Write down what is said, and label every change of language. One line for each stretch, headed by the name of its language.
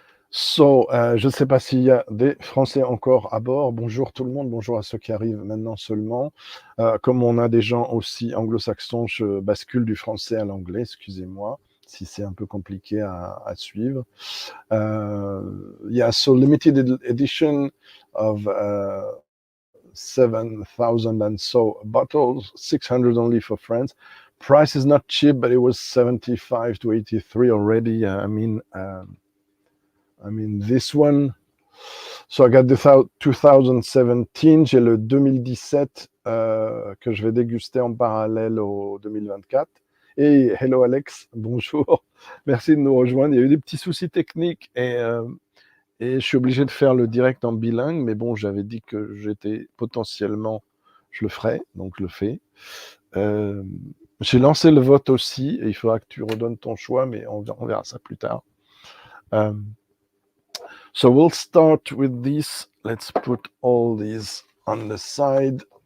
French: So, je ne sais pas s'il y a des Français encore à bord. Bonjour tout le monde, bonjour à ceux qui arrivent maintenant seulement. Comme on a des gens aussi anglo-saxons, je bascule du français à l'anglais, excusez-moi, si c'est un peu compliqué à suivre.
English: Yeah, so limited edition of 7,000 and so bottles, 600 only for France. Price is not cheap, but it was 75 to 83 already. I mean, this one. So I got the 2017,
French: j'ai le 2017 que je vais déguster en parallèle au 2024. Et hello Alex, bonjour, merci de nous rejoindre. Il y a eu des petits soucis techniques et je suis obligé de faire le direct en bilingue, mais bon, j'avais dit que j'étais potentiellement, je le ferais, donc je le fais. J'ai lancé le vote aussi, et il faudra que tu redonnes ton choix, mais on verra ça plus tard.
English: So we'll start with this. Let's put all these on the side.